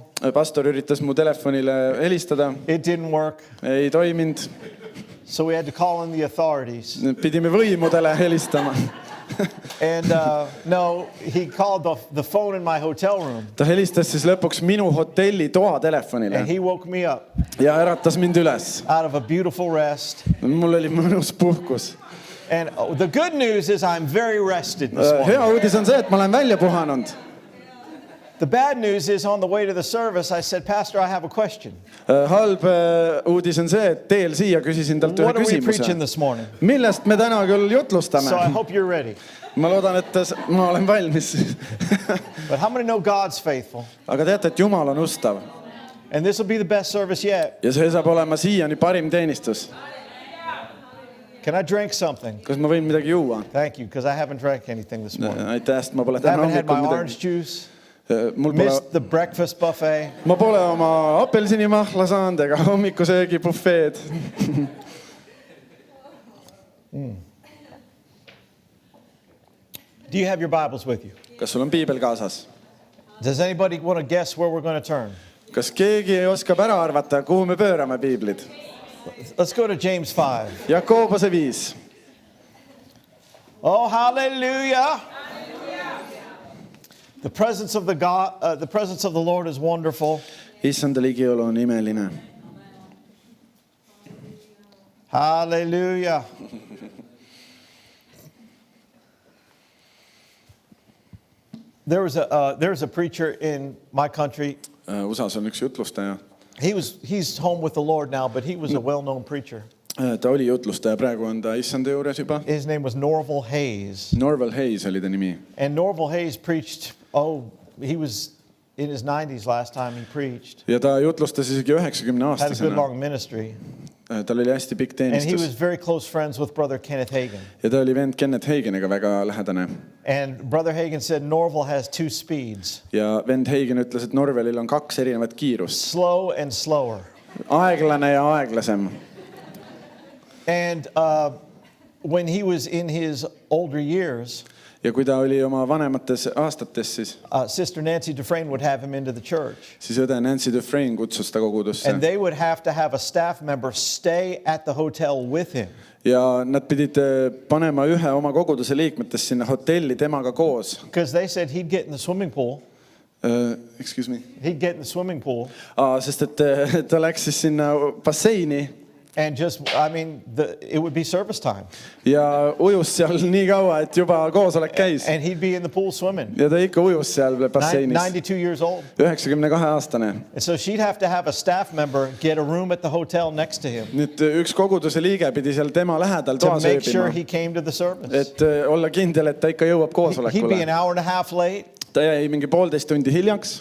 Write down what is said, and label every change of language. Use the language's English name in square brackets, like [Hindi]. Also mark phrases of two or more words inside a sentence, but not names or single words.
[Estonian] Pastor üritas mu telefonile helistada. [English] It didn't work. [Estonian] Ei toiminud. [English] So we had to call in the authorities. [Estonian] Pidime võimudele helistama. [English] And no, he called the phone in my hotel room. [Estonian] Ta helistas siis lõpuks minu hotelli toa telefonile [English] And he woke me up [Estonian] ja äratas mind üles. [English] out of a beautiful rest. [Estonian] Mul oli mõnus puhkus. [English] And the good news is I'm very rested this [Estonian] Hea [English] morning. [Estonian] uudis on see, et ma olen välja puhanud. [English] The bad news is on the way to the service, I said, Pastor, I have a question. [Estonian] Halb uudis on see, et teel siia küsisin talt ühe [English] What are we preaching [Estonian] küsimuse. [English] this morning? [Estonian] Millest me täna küll [English] So I [Estonian] jutlustame? [English] hope you're ready. [Estonian] Ma loodan, et ma olen valmis. [English] But how many know God's faithful? [Estonian] Aga teate, et Jumal on ustav. [English] And this will be the best service yet. [Estonian] Ja see saab olema siiani parim teenistus. [English] Can I drink something? [Estonian] Kas ma võin midagi juua? [English] Thank you, because I haven't drank anything this morning. [Estonian] Aitäh, sest ma pole [English] I [Estonian] täna [English] haven't had my [Estonian] hommikul [English] orange [Estonian] midagi. [English] juice, [Estonian] Mul pole, [English] missed the breakfast buffet. [Estonian] ma pole oma apelsinimahla saanud ega hommikusöögi bufeed. [English] Do you have your Bibles with you? [Estonian] Kas sul on piibel kaasas? [English] Does anybody want to guess where we're going to turn? [Estonian] Kas keegi oskab ära arvata, kuhu me pöörame piiblid? [English] Let's go to James 5. [Estonian] Jakobuse 5. [English] Oh, hallelujah. The presence of the presence of the Lord is wonderful. [Estonian] Issanda ligiolu on imeline. [English] Hallelujah. There was a preacher in my country. [Estonian] USAs on üks jutlustaja. [English] He's home with the Lord now, but he was a well-known preacher. [Estonian] Ta oli jutlustaja, praegu on ta Issanda juures juba. [English] His name was Norval Hayes. [Estonian] Norval Hayes oli ta nimi. [English] And Norval Hayes preached, he was in his 90s last time he preached. [Estonian] Ja ta jutlustas isegi [English] Had a good [Estonian] 90-aastasena. [English] long ministry. [Estonian] Tal oli hästi pikk [English] And he was [Estonian] teenistus. [English] very close friends with Brother Kenneth Hagin. [Estonian] Ja ta oli vend Kenneth Haginiga väga lähedane. [English] And Brother Hagin said Norval has two speeds, [Estonian] Ja vend Hagin ütles, et Norvalil on 2 erinevat kiirust. [English] slow and slower. [Estonian] Aeglane ja aeglasem. [English] And when he was in his older years, [Estonian] Ja kui ta oli oma vanemates aastates, [English] Sister Nancy Dufresne would have him into the church. [Estonian] siis õde Nancy Dufresne kutsus ta kogudusse. [English] And they would have to have a staff member stay at the hotel with him. [Estonian] Ja nad pidid panema ühe oma koguduse liikmetest sinna hotelli temaga koos. [English] Because they said he'd get in the swimming pool. Excuse me. He'd get in the swimming pool. [Estonian] Sest et ta läks siis sinna basseini [English] And just, it would be service time. [Estonian] ja ujus seal nii kaua, et juba koosolek käis. [English] And he'd be in the pool swimming. [Estonian] Ja ta ikka ujus seal basseinis. [English] 92 years old. [Estonian] 92-aastane. [English] And so she'd have to have a staff member get a room at the hotel next to him [Estonian] Nüüd üks koguduse liige pidi seal tema lähedal [English] to [Estonian] toas [English] make sure [Estonian] ööbima, [English] he came to the service. [Estonian] et olla kindel, et ta ikka jõuab [English] He'd be an [Estonian] koosolekule. [English] hour and a half late. [Estonian] Ta ta jäi mingi 1,5 tundi hiljaks.